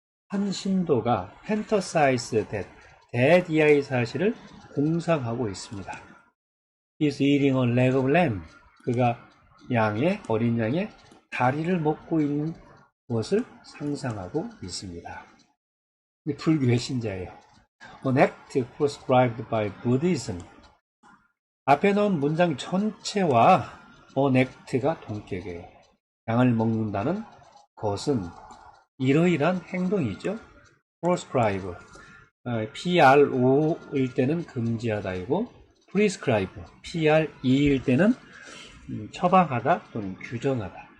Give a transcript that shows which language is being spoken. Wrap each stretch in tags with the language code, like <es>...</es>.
<ko>한 신도가 fantasize that 이하의 사실을 공상하고 있습니다.</ko> <en>He's eating a leg of lamb.</en> <ko>그가 어린 양의 다리를 먹고 있는 것을 상상하고 있습니다. 불교의 신자예요.</ko> <en>An act prescribed by Buddhism.</en> <ko>앞에 넣은 문장 전체와 on act가 동격이에요. 양을 먹는다는 것은 이러이러한 행동이죠. prescribe, PRO일 때는 금지하다이고 prescribe, PRE일 때는 처방하다 또는 규정하다.</ko>